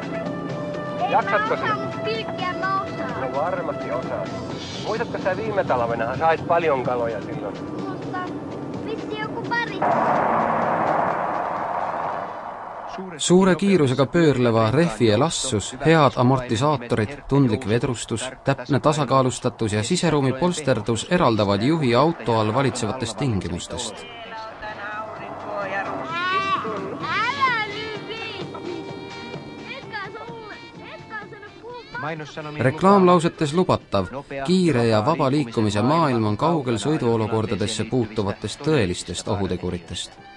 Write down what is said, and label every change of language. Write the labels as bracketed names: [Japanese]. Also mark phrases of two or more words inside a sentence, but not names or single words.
[Finnish] Jaksatko sä? Pilkkiä mä osaan. No varmasti osaat. Muistatko sä viime talvena sait paljon kaloja silloin? Mutta vissi joku pari. [Estonian] Suure kiirusega pöörleva rehvi elastsus, head amortisaatorid, tundlik vedrustus, täpne tasakaalustatus ja siseruumi polsterdus eraldavad juhi auto all valitsevatest tingimustest. Reklaamlausetes lubatav, kiire ja vaba liikumise maailm on kaugel sõiduolukordadesse puutuvatest tõelistest ohuteguritest.